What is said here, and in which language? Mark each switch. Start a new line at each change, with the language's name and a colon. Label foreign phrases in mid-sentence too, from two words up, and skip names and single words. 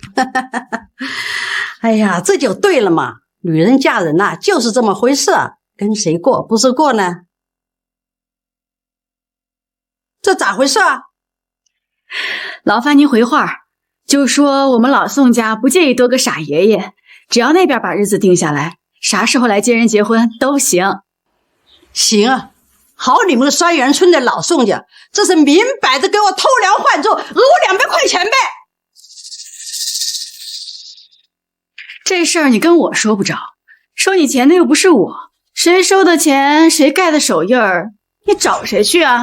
Chinese: 哎呀，这就对了嘛，女人嫁人呐，就是这么回事，跟谁过不是过呢？这咋回事啊？劳烦您回话，就说我们老宋家不介意多个傻爷爷，只要那邊把日子定下來，啥時候來接人結婚都行。行啊，好你們雙元村的老宋家，這是明擺着給我偷梁換柱，訛我200塊錢唄。這事兒你跟我說不着，收你錢的又不是我，誰收的錢誰蓋的手印兒，你找誰去啊？